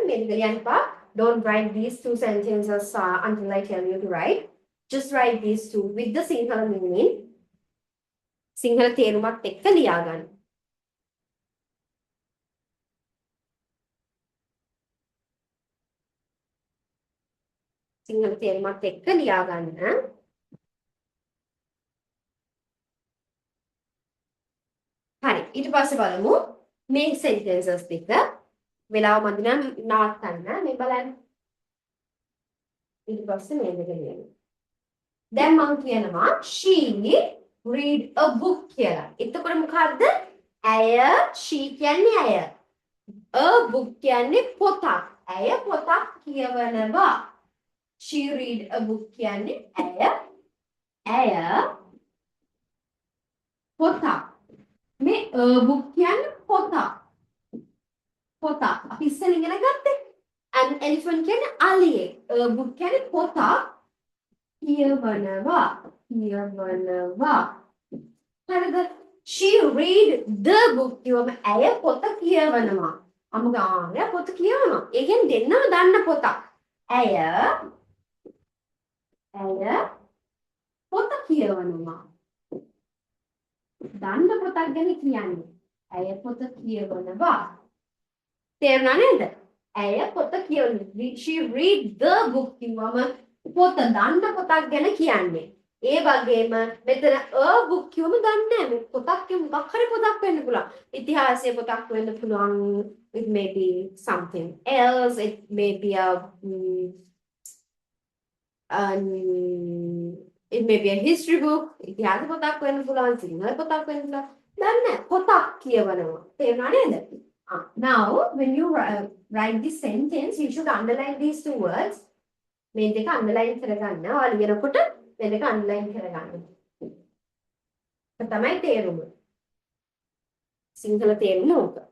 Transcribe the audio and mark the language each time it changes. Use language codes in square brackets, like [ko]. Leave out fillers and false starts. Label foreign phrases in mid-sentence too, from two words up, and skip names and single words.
[si] මේ දෙක ලියන්න එපා. [en] Don't write these two sentences until I tell you to write. Just write these two with the Sinhala meaning. [si] සිංහල තේරුමත් එක්ක ලියාගන්න. සිංහල තේරුමත් එක්ක ලියාගන්න. හරි. ඊට පස්සේ බලමු මේ sentences දෙක වෙලාව මදි නම් නවත්තන්න. මේ බලන්න. ඊට පස්සේ මේ දෙක ලියන්න. දැන් මම කියනවා [en] she read a book [si] කියලා. එතකොට මොකද්ද? ඇය she කියන්නේ ඇය. [en] a book [si] කියන්නේ පොතක්. ඇය පොතක් කියවනවා. [en] she read a book [si] කියන්නේ ඇය පොතක්. මේ [en] a book [si] කියන්නේ පොතක්. පොතක්. අපි ඉස්සෙල්ලා ඉගෙන ගත්තේ. [en] an elephant [si] කියන්නේ අලියෙක්. [en] a book [si] කියන්නේ පොතක් කියවනවා. හරිද? [en] she read the book [si] කියවම ඇය පොත කියවනවා. අමුගාන පොත කියවනවා. ඒ කියන්නේ දෙන්නම දන්න පොතක්. ඇය පොත කියවනවා. දන්න පොතක් ගැන කියන්නේ. ඇය පොත කියවනවා. තේරුණා නේද? ඇය පොත කියවනවා. [en] she read the book [si] කියවම පොත දන්න පොතක් ගැන කියන්නේ. ඒ වගේම මෙතන [en] a book [si] කියවම දන්නේ නැහැ. පොතක් කිය මොකක් හරි පොතක් වෙන්න පුළුවන්. ඉතිහාසයේ පොතක් වෙන්න පුළුවන්. [en] It may be something else. It may be it may be a history book. [si] ඉතිහාස පොතක් වෙන්න පුළුවන්. සිංහල පොතක් වෙන්න පුළුවන්. දන්නේ නැහැ. පොතක් කියවනවා. තේරුණා නේද? [en] Now when you write this sentence you should underline these two words. [si] මේ දෙක අන්ඩර්ලයින් කරගන්න. ඔයාලා ලියනකොට මේ දෙක අන්ඩර්ලයින් කරගන්න. ඒක තමයි තේරුම. සිංහල තේරුම ඕක.